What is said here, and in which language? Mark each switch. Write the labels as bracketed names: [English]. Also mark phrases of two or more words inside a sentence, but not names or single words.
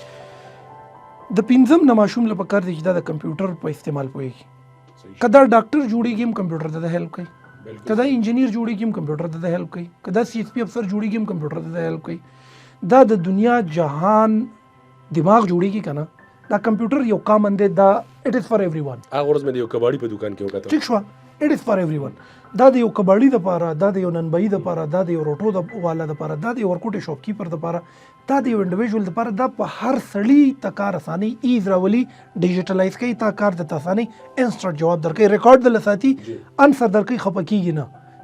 [Pashto] د پنځم نه ماشوم لپاره پکار دي چې دا د کمپیوټر په استعمال پوهیږي. کدا ډاکټر جوړیږي هم کمپیوټر ته هیلپ کوي، کدا انجینیر جوړیږي هم کمپیوټر ته هیلپ کوي، کدا سی ایس پی افسر جوړیږي هم کمپیوټر ته هیلپ کوي. دا د دنیا جهان دماغ جوړیږي کنه، دا کمپیوټر یو کامن دی، دا [English] it is for every one. [Pashto] هغه ورځ مې د یو کباړي په دکان کې وکړه، ټیک شو، [English] it is for every one. [Pashto] دا د یو کباړي د پاره، دا د یو ننبئی د پاره، دا د یو روټو د والا د پاره، دا د یو ورکوټي [English] shop keeper [Pashto] د پاره، دا د یو انډیویژوال د پاره، دا په هر سړی ته کار اساني ایز راولي، ډیجیټلایز کوي، تا کار د اساني انسټنټ جواب درکې، ریکارډ د لساتی انسر درکې، خپکیږي نه.